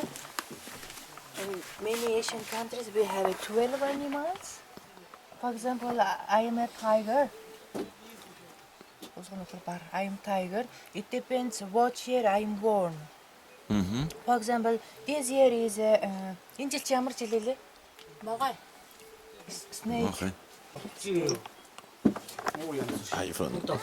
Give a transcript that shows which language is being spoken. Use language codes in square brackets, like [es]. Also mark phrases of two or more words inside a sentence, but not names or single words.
[en] In many Asian countries, we have 12 animals. For example, I am a tiger. I am tiger. It depends what year I am born. For example, this year is [mn] энэ жил чи ямар жил лээ? Могой. [en] Snake. Okay. Ah, you from?